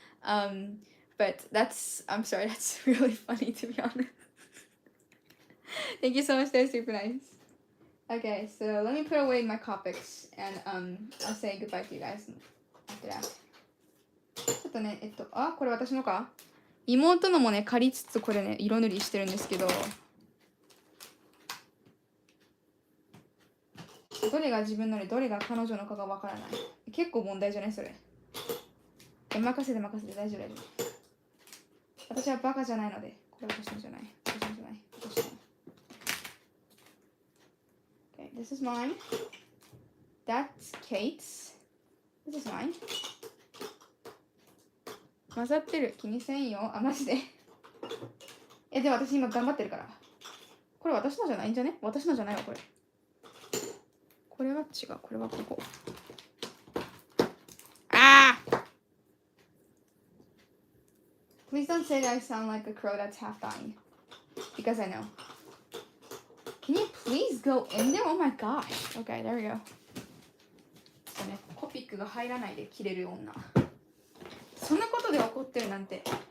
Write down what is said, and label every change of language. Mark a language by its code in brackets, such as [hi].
[en] But I'm sorry, that's really funny to be honest. Thank you so much, that's super nice. Okay, so let me put away my Copics and I'll say goodbye to you guys after that. [ja] ちょっとね、これ私のか妹のもね、借りつつこれね、色塗りしてるんですけど、どれが自分のでどれが彼女のかがわからない。結構問題じゃないそれ。任せて大丈夫大丈夫。私はバカじゃないので、これは私のじゃない。私のじゃない。私の。 [en] Okay, this is mine. That's Kate's. This is mine. [ja] 混ざってる。気にせんよ。あ、マジで。でも私今頑張ってるから。これ私のじゃないんじゃね？私のじゃないわ、これ。これは違う。これはここ。 [en] Please don't say that I sound like a crow that's half dying. Because I know. Can you please go in there? Oh my gosh. Okay, there we go. [ja] ちょっとね、コピックが入らないで切れる女。そんなことで怒ってるなんて。